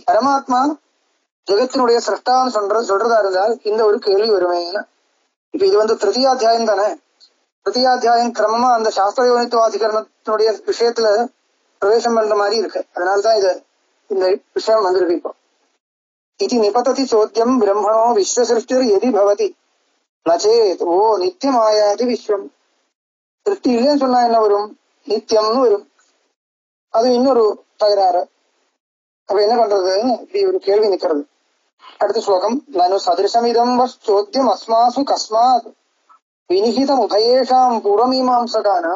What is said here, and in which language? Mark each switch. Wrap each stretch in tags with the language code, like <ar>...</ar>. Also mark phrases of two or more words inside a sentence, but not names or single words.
<ta>பரமாத்மா ஜெகத்தினுடைய சிருஷ்டான்னு சொல்றதா இருந்தால் இந்த ஒரு கேள்வி வருமே. இப்ப இது திருத்தியாத்தியாயம் தானே. திருத்தியாத்தியாயம் கிரமமா அந்த சாஸ்திர யோனித்துவாதிகரணத்தினுடைய விஷயத்துல பிரவேசம் பண்ற மாதிரி இருக்கு. அதனால்தான் இந்த விஷயம் வந்திருக்கு. இப்போ</ta> <sa>इति निपतति चोद्यम ब्रह्मणो विश्वसृष्टिर यदि भवति नचेत वो नित्यमायाति विश्वम</sa> <ta>सृष्टि இல்லைன்னு சொன்னா என்ன வரும்? நித்தியம்னு வரும். அது இன்னொரு தகராறு. அப்ப என்ன பண்றது? இப்படி ஒரு கேள்வி நிக்கிறது. அடுத்த ஸ்லோகம்</ta> <sa>ननु सदृशमिदं वचोद्यम् अस्मासु कस्मात् विनिहितम् उभयेषां पूर्वमीमांसकानाम्.</sa>